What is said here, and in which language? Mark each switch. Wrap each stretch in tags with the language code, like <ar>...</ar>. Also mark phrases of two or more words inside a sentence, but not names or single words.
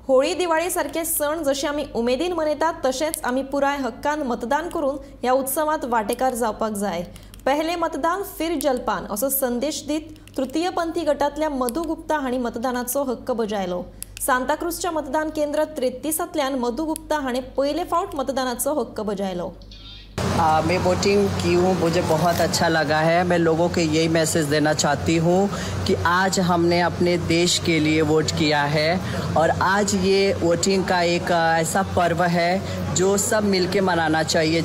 <kok>होळी दिवाळी सारखे सण जसे आम्ही उमेदीन मनयतात तसेच आम्ही पुराय हक्कान मतदान करून या उत्सवात वाटेकार जावपाक जाय।</kok> <hi>पहले मतदान फिर जलपान</hi> <kok>असो संदेश दीत तृतीयपंथी गटातल्या मधु गुप्ता हांणी मतदानाचो हक्क बजायलो। सांताक्रूजच्या मतदान केंद्र 33तल्यान मधु गुप्ता हांणे पयले फावट मतदानाचो हक्क बजायलो।</kok> <hi>मैं वोटिंग की हूँ, मुझे बहुत अच्छा लगा है। मैं लोगों को यही मैसेज देना चाहती हूँ कि आज हमने अपने देश के लिए वोट किया है और आज ये वोटिंग का एक ऐसा पर्व है जो सब मिलके मनाना चाहिए।</hi>